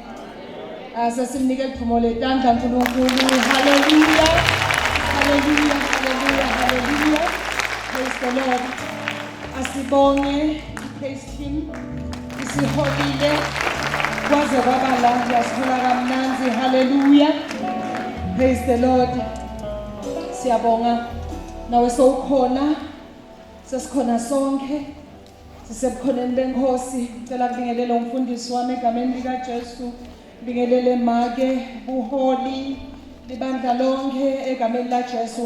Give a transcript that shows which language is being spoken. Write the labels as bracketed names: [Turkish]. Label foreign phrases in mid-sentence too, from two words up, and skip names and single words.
[Swati] Sasimnika iphumule tandla uNkulunkulu. [English] Hallelujah. Hallelujah. Hallelujah. Hallelujah. Praise the Lord. Asibonge, praise him. [Swati] Isiholile kwaze kwaba la siyasifuna kamnanzi. [English] Hallelujah. Praise the Lord. [Swati] Siyabonga nawe sowukhona. Sesikhona sonke. Sisebukhoneni benkosi, ngicela kubingelele umfundisi wami egameni lika Jesu, bingelele make buholi libandla lonke egameni la Jesu.